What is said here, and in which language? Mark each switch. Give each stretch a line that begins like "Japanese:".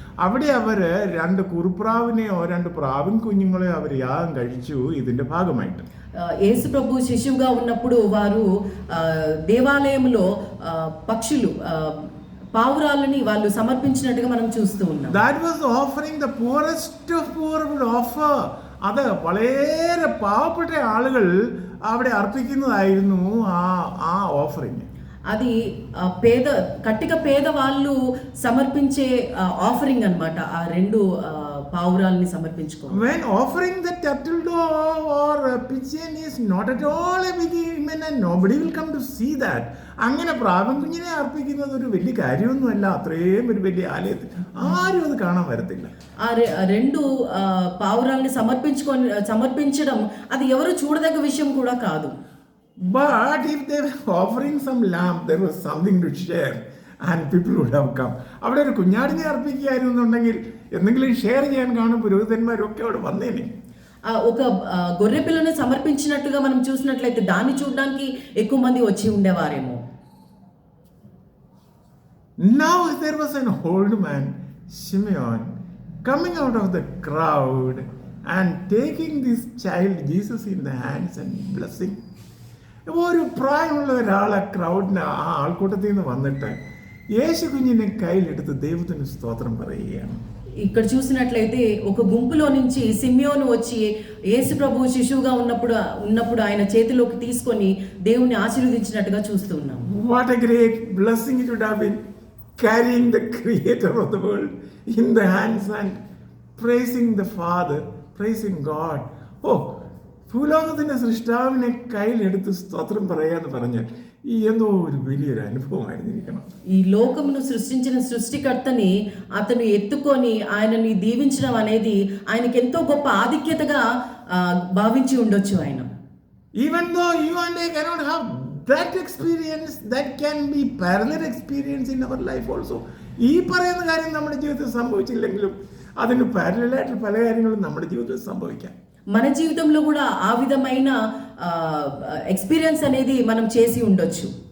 Malayalam: അവിടെ അവർ 2 കുറുപ്രാവിനെയോ 2 പ്രാവിൻ കുഞ്ഞുങ്ങളെയോ അവർ യാഗം കഴിച്ചു ഇതിന്റെ ഭാഗമായിട്ട്.
Telugu: యేసు ప్రభు శిశువుగా ఉన్నప్పుడు వారు దేవాలయంలో పక్షులు పావురాలని వాళ్ళు సమర్పించినట్టుగా మనం చూస్తూ ఉన్నాం.
English: That was offering the poorest of poor would offer.
Malayalam: അത് വളരെ പാവപ്പെട്ട ആളുകൾ അവിടെ അർപ്പിക്കുന്നതായിരുന്നു ആ ഓഫറിങ്.
Telugu: అది కట్టిక పేద వాళ్ళు సమర్పించే ఆఫరింగ్ అన్నమాట. ఆ 2 పావురాలని సమర్పించుకో.
English: When offering the turtle dove or pigeon is not at all a big event and nobody will come to see that.
Malayalam: അങ്ങനെ പ്രാവൻ കുഞ്ഞിനെ അർപ്പിക്കുന്നത് ഒരു വലിയ കാര്യമൊന്നുമല്ല. അത്രയും ഒരു വലിയ ആലയത്തിൽ ആരും അത് കാണാൻ വരത്തില്ല.
Telugu: ఆ 2 పావురాలని సమర్పించడం అది ఎవరు చూడదగ్గ విషయం కూడా కాదు.
English: But if they were offering some lamb, there was something to share and people would have come.
Malayalam: അവിടെ ഒരു കുഞ്ഞാടിനെ അർപ്പിക്കുകയായിരുന്നുണ്ടെങ്കിൽ എന്തെങ്കിലും ഷെയർ ചെയ്യാൻ കാണും പുരോഹിതന്മാരൊക്കെ അവിടെ വന്നേനെ.
Telugu: ఒక గొర్రె పిల్లని సమర్పించినట్టుగా మనం చూసినట్లయితే దాన్ని చూడడానికి ఎక్కువ మంది వచ్చి ఉండేవారేమో.
English: Now there was an old man, Simeon, coming out of the crowd and taking this child Jesus in the hands and blessing.
Malayalam: ഒരു പ്രായമുള്ള ഒരാൾ ആ ക്രൗഡിന് ആ ആൾക്കൂട്ടത്തിൽ നിന്ന് വന്നിട്ട് യേശു കുഞ്ഞിനെ കയ്യിലെടുത്ത് ദൈവത്തിന് സ്തോത്രം പറയുകയാണ്.
Telugu: ఇక్కడ చూసినట్లయితే ఒక గుంపులో నుంచి సిమియోను వచ్చి యేసు ప్రభు శిశువుగా ఉన్నప్పుడు ఆయన చేతిలోకి తీసుకొని దేవుని ఆశీర్వదించినట్టుగా చూస్తూ ఉన్నాం.
English: What a great blessing it would have been carrying the creator of the world in the hands and praising the Father, praising God.
Malayalam: ഭൂലോകത്തിന്റെ സൃഷ്ടാവിനെ കയ്യിലെടുത്ത് സ്തോത്രം പറയാന്ന് പറഞ്ഞാൽ ഈ എന്തോ ഒരു വലിയൊരു അനുഭവമായിരുന്നിരിക്കണം.
Telugu: ఈ లోకమును సృష్టించిన సృష్టికర్తని అతను ఎత్తుకొని ఆయనని దీవించడం అనేది ఆయనకి ఎంతో గొప్ప ఆధిక్యతగా భావించి ఉండొచ్చు ఆయన.
English: Even though you and I cannot have that experience, that can be parallel experience in our life also.
Malayalam: ഈ പറയുന്ന കാര്യം നമ്മുടെ ജീവിതത്തിൽ സംഭവിച്ചില്ലെങ്കിലും അതിന് പാരലലായിട്ട് പല കാര്യങ്ങളും നമ്മുടെ ജീവിതത്തിൽ സംഭവിക്കാം.
Telugu: మన జీవితంలో కూడా ఆ విధమైన ఎక్స్పీరియన్స్ అనేది మనం చేసి ఉండొచ్చు.